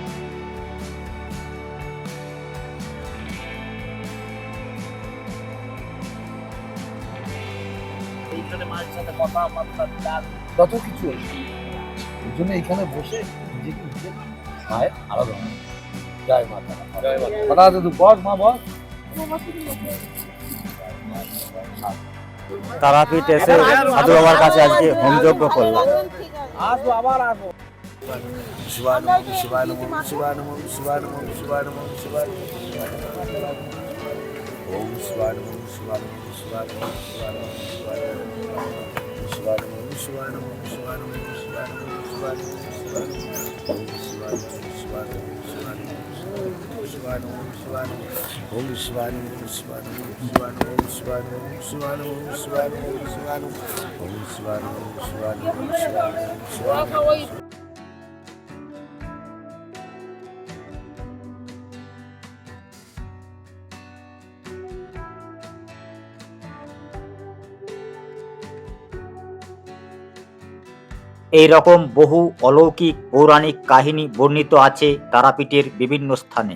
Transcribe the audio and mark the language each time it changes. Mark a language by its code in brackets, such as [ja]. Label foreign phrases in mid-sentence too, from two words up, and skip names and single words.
[bn] কত কিছু এই জন্য এখানে বসে নিজেকে নিজে মায়ের আলাদা হয়। জয় মাতা, জয় মাতা। মাতা তুই বল, মা বল। তারাপীঠ এসে সাধু বাবার কাছে আজকে হোম যজ্ঞ করলাম। আসবো, আবার আসবো। [sa] শিবায় নমঃ, শিবায় নমঃ, শিবায় নমঃ, শিবায় নমঃ, শিবায় নমঃ, শিবায় নমঃ, ওম শিবায় নমঃ, শিবায় নমঃ, শিবায় নমঃ, শিবায় নমঃ, শিবায় নমঃ, শিবায় নমঃ, শিবায় নমঃ, শিবায় নমঃ, শিবায় নমঃ, শিবায় নমঃ, ওম শিবায় নমঃ, শিবায় নমঃ, শিবায় নমঃ, শিবায় নমঃ, শিবায় নমঃ, ওম শিবায় নমঃ, শিবায় নমঃ, শিবায় নমঃ, শিবায় নমঃ, শিবায় নমঃ, শিবায় নমঃ, শিবায় নমঃ, ওম শিবায় নমঃ, শিবায় নমঃ, শিবায় নমঃ, শিবায় নমঃ। [bn] এই রকম বহু অলৌকিক পৌরাণিক কাহিনী বর্ণিত আছে তারাপীঠের বিভিন্ন স্থানে।